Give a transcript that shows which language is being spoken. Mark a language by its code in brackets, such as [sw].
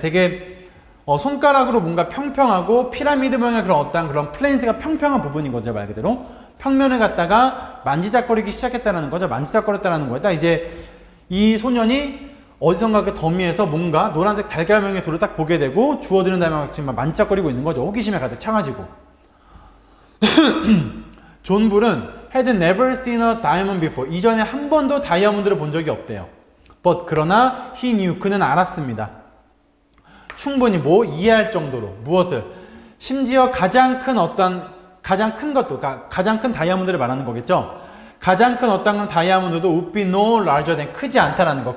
[ko] 되게 손가락으로 뭔가 평평하고 피라미드 모양의 그런 플레인스가 평평한 부분이거든요. 말 그대로 평면을 갖다가 만지작거리기 시작했다는 거죠. 만지작거렸다는 거예요. 딱 이제 이 소년이 어디선가 그 더미에서 뭔가 노란색 달걀명의 돌을 딱 보게 되고 주워드는 다음에 지금 만지작거리고 있는 거죠. 호기심에 가득 차가지고. [en] 존 불은 had never seen a diamond before. [ko] 이전에 한 번도 다이아몬드를 본 적이 없대요. But 그러나 he knew, 그는 알았습니다. 충분히 이해할 정도로 무엇을? 심지어 가장 큰 것도, 가장 큰 다이아몬드를 말하는 거겠죠. 가장 큰 어떤 다이아몬드도 would be no larger than, 크지 않다라는 거.